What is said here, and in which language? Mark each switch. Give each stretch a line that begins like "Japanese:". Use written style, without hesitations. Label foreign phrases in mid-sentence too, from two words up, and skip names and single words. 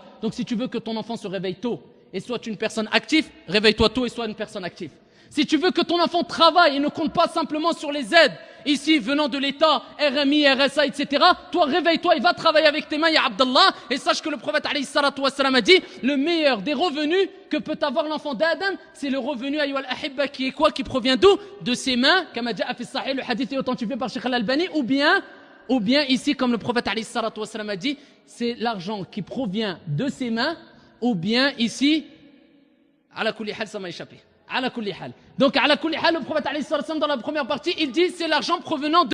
French: Donc si tu veux que ton enfant se réveille tôt et soit une personne active, réveille-toi tôt et sois une personne active. Si tu veux que ton enfant travaille et ne compte pas simplement sur les aides, ici venant de l'État, RMI, RSA, etc., toi réveille-toi et va travailler avec tes mains, ya Abdallah, et sache que le prophète
Arabic: عليه الصلاة والسلام
French: a dit, le meilleur des revenus que peut avoir l'enfant d'Adam, c'est le revenu
Arabic: أيها الأحبة
French: qui est quoi? Qui provient d'où? De ses mains, comme a dit
Arabic: في صحيح,
French: le hadith est authentifié par Cheikh Al-Albani, ou bien ici, comme le prophète
Arabic: عليه الصلاة والسلام
French: a dit, c'est l'argent qui provient de ses mains, ou bien ici,
Arabic: على كل حال,
French: ça m'a échappé. Donc,
Arabic: على كل حال,
French: le prophète
Arabic: عليه الصلاة والسلام,
French: dans la première partie, il dit c'est l'argent provenant de